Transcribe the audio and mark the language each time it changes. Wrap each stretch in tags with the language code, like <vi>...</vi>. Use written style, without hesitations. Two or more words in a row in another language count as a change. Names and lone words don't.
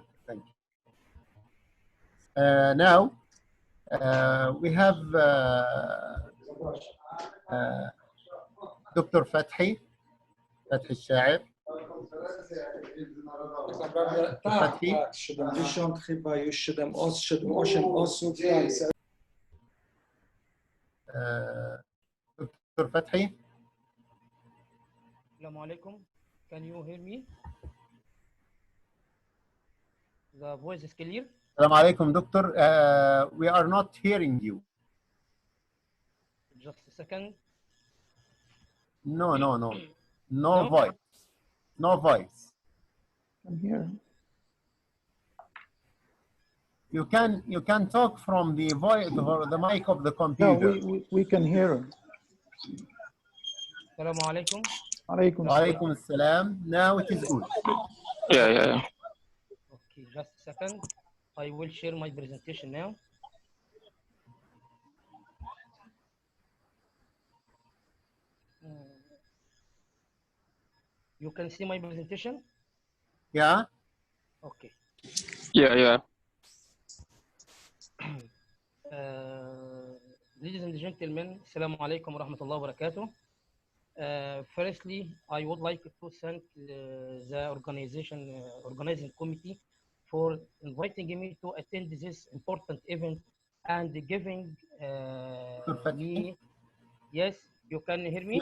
<en>Thank you. Now, we have Dr. Fathi الشاعر. Dr. Fathi.</en> <ar>السلام عليكم.</ar> <en>Can you hear me? The voice is clear.</en> <ar>السلام عليكم, Doctor.</ar> <en>We are not hearing you. Just a second. No. No No? voice. No voice. I'm here. You can talk from the voice or the mic of the No, computer. we can hear him.</en> <ar>السلام عليكم. Alaikum Wa salam. عليكم السلام.</ar> <en>Now it is good. Yeah. Okay, just a second. I will share my presentation now. You can see my presentation? Yeah. Okay. Yeah. Ladies and gentlemen,</en> <ar>السلام عليكم ورحمة الله وبركاته.</ar> <en>Firstly, I would like to thank the organizing committee for inviting me to attend this important event and giving me. Yes, you can hear me.</en>